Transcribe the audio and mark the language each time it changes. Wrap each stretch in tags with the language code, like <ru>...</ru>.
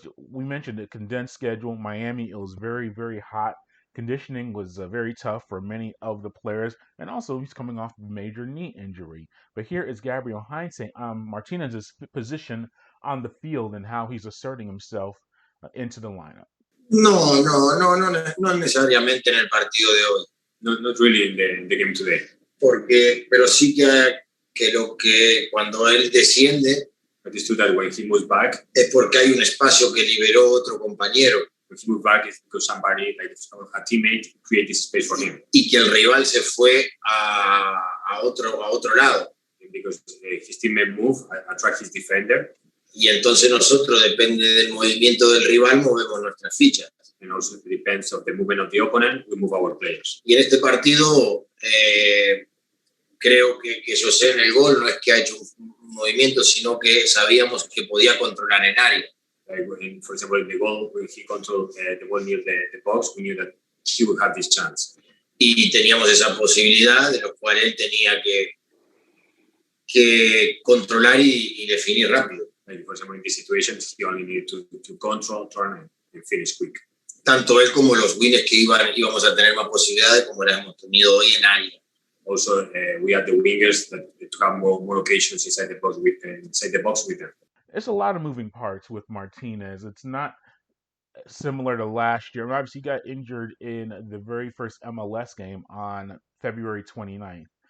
<en>We mentioned the condensed schedule. Miami, it was very, very hot. Conditioning was very tough for many of the players, and also he's coming off a major knee injury. But here is Gabriel Heinze Martinez's position on the field and how he's asserting himself into the lineup.</en> <es>No necesariamente en el partido de hoy.</es> <en>Not really in the game today.</en> <es>Pero sí que cuando él desciende</es> <en>But it's true that when he moves back,</en> <es>es porque hay un espacio que liberó otro compañero</es> <en>when he moves back, it's because somebody, like a teammate, created this space for him.</en> <es>y que el rival se fue a otro lado.</es> <en>Because his teammate moved, attract his defender.</en> <es>Y entonces nosotros, depende del movimiento del rival, movemos nuestras fichas.</es> <en>And also depends on the movement of the opponent, we move our players.</en> <es>Y en este partido, creo que José en el gol no es que ha hecho un movimiento, sino que sabíamos que podía controlar el área.</es> <en>For example, in the goal, when he controlled the ball near the box, we knew that he would have this chance.</en> <es>Y teníamos esa posibilidad, de lo cual él tenía que controlar y definir rápido.</es> <en>Like, for example, in this situation, he only needed to control, turn, and finish quick.</en> <es>Tanto él como los wingers que íbamos a tener más posibilidades como las hemos tenido hoy en área.</es> <en>Also, we had the wingers that to have more occasions inside the box with them. It's a lot of moving parts with Martinez. It's not similar to last year. Obviously, he got injured in the very first MLS game on February 29th.</en>